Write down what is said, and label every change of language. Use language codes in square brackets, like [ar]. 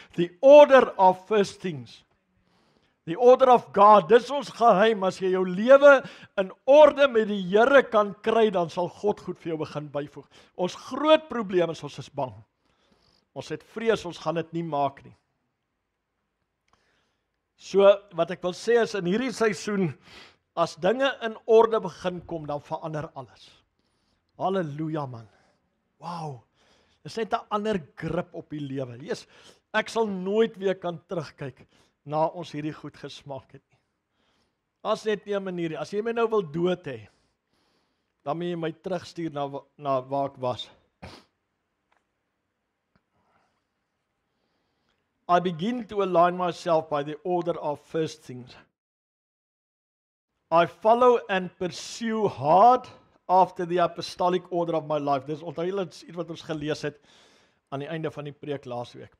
[en] The order of first things. The order of God, [af] dis ons geheim. As jy jou lewe in orde met die Here kan kry, dan sal God goed vir jou begin byvoeg. Ons groot probleem is, ons is bang. Ons het vrees, ons gaan dit nie maak nie. So, wat ek wil sê is, in hierdie seisoen, as dinge in orde begin kom, dan verander alles. Halleluja man. Wow. Dis net 'n ander grip op die lewe. Jesus, ek sal nooit weer kan terugkyk na ons hierdie goed gesmaak het nie. As net nie 'n manier nie. As jy my nou wil dood hê, dan moet jy my terugstuur na waar ek was. [en] I begin to align myself by the order of first things. I follow and pursue hard after the apostolic order of my life. [af] Dis onthou julle iets wat ons gelees het aan die einde van die preek laasweek.